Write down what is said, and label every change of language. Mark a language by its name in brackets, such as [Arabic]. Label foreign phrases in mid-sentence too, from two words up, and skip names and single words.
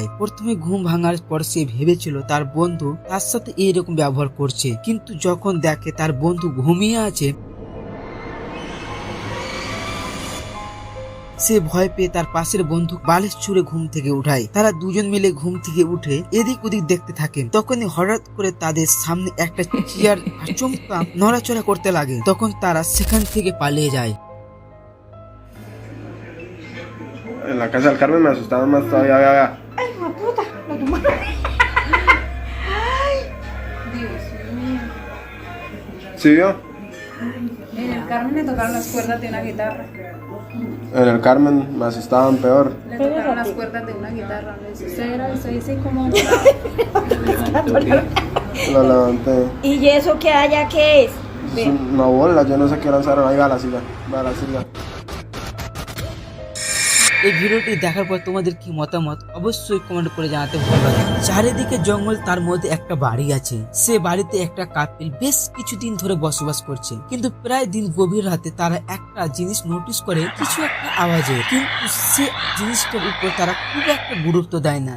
[Bangla] প্রথমে ঘুম ভাঙার পর সে ভেবেছিল তার বন্ধু তার সাথে এইরকম ব্যবহার করছে, কিন্তু যখন দেখে তার বন্ধু ঘুমিয়ে আছে সে ভয় পেয়ে তার পাশের বন্ধু বালিশ ছুঁড়ে ঘুম থেকে উঠায়। তারা দুজন মিলে ঘুম থেকে উঠে এদিক ওদিক দেখতে থাকে। তখনই হঠাৎ করে তাদের সামনে একটা চেয়ার আচমকা নড়াচড়া করতে লাগে। তখন তারা সেখান থেকে পালিয়ে যায়। [Spanish] En la casa del Carmen me asustaban más todavía. Ay, hijo de puta, lo tumbaron. Ay, Dios mío. ¿Sí vio? En el Carmen le tocaron las cuerdas de una guitarra. En el Carmen me asustaban peor. Le tocaron las cuerdas de una guitarra. Le dice, usted era, usted dice como... Lo levanté. ¿Y eso que haya qué es? Es una bola, yo no sé qué lanzaron. Ahí va la silla. Va la silla. [Bangla] এই ভিডিওটি দেখার পর তোমাদের কি মতামত অবশ্যই কমেন্ট করে জানাতে ভুলবে না। চারিদিকে জঙ্গল, তার মধ্যে একটা বাড়ি আছে। সে বাড়িতে একটা কাপিল বেশ কিছুদিন ধরে বসবাস করছে, কিন্তু প্রায় দিন গভীর রাতে তারা একটা জিনিস নোটিস করে, কিছু একটা আওয়াজে, কিন্তু সে জিনিসটার উপর তারা খুব একটা গুরুত্ব দেয় না।